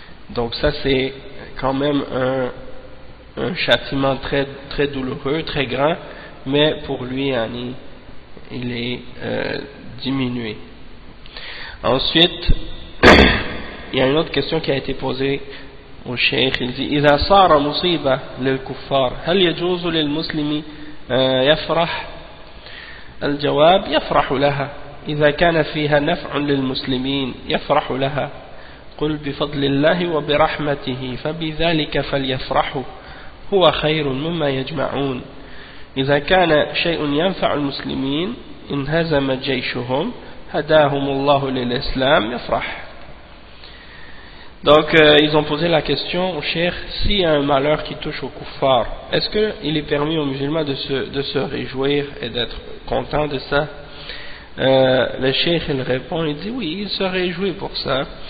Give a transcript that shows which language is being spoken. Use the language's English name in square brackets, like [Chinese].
[French] Donc ça c'est quand même un châtiment très, très douloureux, très grand, mais pour lui il est diminué. Ensuite il y a une autre question qui a été posée au cheikh. Il dit [Arabic] إذا صار مصيبة للكفار هل يجوز للمسلم يفرح؟ الجواب يفرح لها إذا كان فيها نفع للمسلمين يفرح لها قل بفضل الله وبرحمته فبذلك فليفرحوا هو خير مما يجمعون إذا كان شيء ينفع المسلمين انهزم جيشهم هداهم الله للإسلام يفرح. [French] Donc ils ont posé la question au cheikh, s'il y a un malheur qui touche aux kuffars, est-ce qu'il est permis aux musulmans de se réjouir et d'être content de ça? Le cheikh il répond, il dit oui, il se réjouit pour ça.